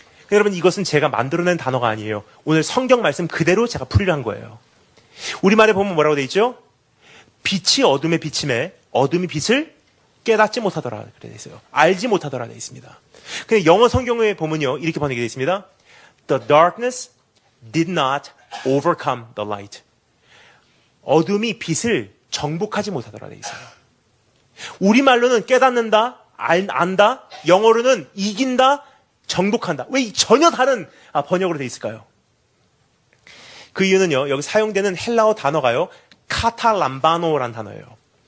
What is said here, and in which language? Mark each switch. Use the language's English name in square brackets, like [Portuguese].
[Korean] 여러분, 이것은 제가 만들어낸 단어가 아니에요. 오늘 성경 말씀 그대로 제가 풀이를 한 거예요. 우리말에 보면 뭐라고 돼 있죠? 빛이 어둠에 비침에 어둠이 빛을 깨닫지 못하더라 그래 있어요. 알지 못하더라 되어 있습니다. 근데 영어 성경에 보면요, 이렇게 번역이 되어 있습니다. [English] The darkness did not overcome the light. [Korean] 어둠이 빛을 정복하지 못하더라 되어 있어요. 우리말로는 깨닫는다, 안다, 영어로는 이긴다, 정복한다. 왜 전혀 다른 번역으로 되어 있을까요? 그 이유는요, 여기 사용되는 헬라어 단어가요, 카탈람바노라는 단어예요.